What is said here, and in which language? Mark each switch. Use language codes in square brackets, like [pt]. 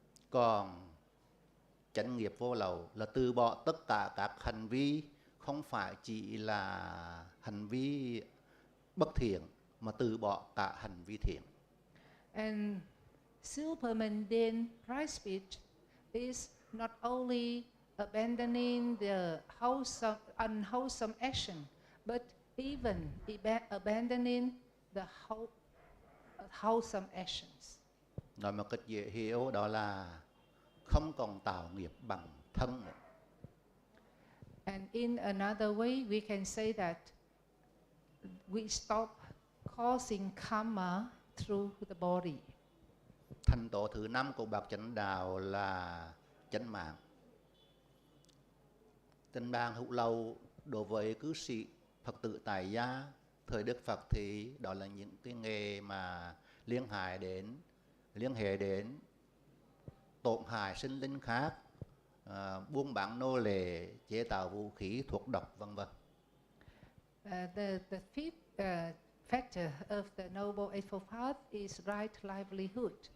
[vi] Còn chánh nghiệp vô lậu là từ bỏ tất cả các hành vi không phải chỉ là hành vi bất thiện, mà từ bỏ cả hành vi thiện. [en] And supermundane right speech is not only abandoning the unwholesome action, but even abandoning the wholesome actions. [vi] Nói một cách dễ hiểu, đó là không còn tạo nghiệp bằng thân nữa. [en] And in another way, we can say that we stop causing karma through the body. [vi] Thành tựu thứ 5 của bậc chánh đạo là chánh mạng. Chánh mạng hữu lậu đối với cư sĩ Phật tử tại gia thời Đức Phật thì đó là những cái nghề mà liên hệ đến tổn hại sinh linh khác, buôn bán nô lệ, chế tạo vũ khí, thuốc độc, vân vân. [en] The fifth factor of the Noble Eightfold Path is right livelihood.